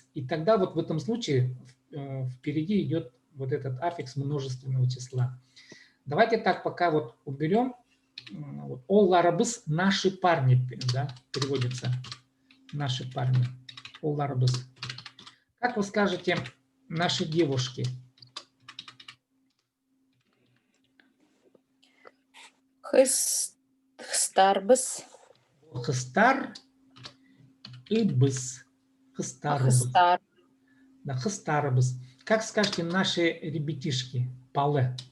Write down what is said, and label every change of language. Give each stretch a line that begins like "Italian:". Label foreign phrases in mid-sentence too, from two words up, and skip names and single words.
Russian: И тогда вот в этом случае впереди идет вот этот аффикс множественного числа. Давайте так пока вот уберем. Олларбс – наши парни, да, переводится. Наши парни. Олларбс. Как вы скажете наши девушки?
Khakas: Хстарбс. Хстар и быс. Хстарбс. Хстар. Да, хстарбс.
Russian: Как скажете наши ребятишки?
Khakas: Пале.